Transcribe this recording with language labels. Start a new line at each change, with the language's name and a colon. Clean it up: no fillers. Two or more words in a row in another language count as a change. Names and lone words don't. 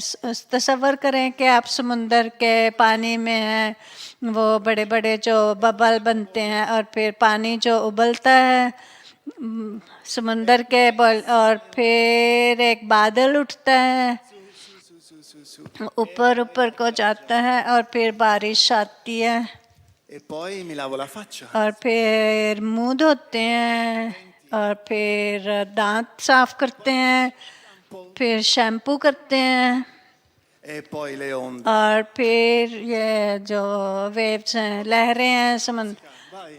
Hindi: तसव्वुर करें कि आप समुंदर के पानी में हैं, वो बड़े बड़े जो बबल बनते हैं और फिर पानी जो उबलता है समुंदर के और फिर एक बादल उठता है, ऊपर ऊपर को जाता है और फिर बारिश आती है
Italian: E poi mi lavo la faccia.
Hindi: और फिर मुंह धोते हैं और फिर दांत साफ करते हैं, फिर शैम्पू करते हैं
Italian: E poi le onde.
Hindi: और फिर ये जो वेव्स हैं, लहरें हैं समुद्र।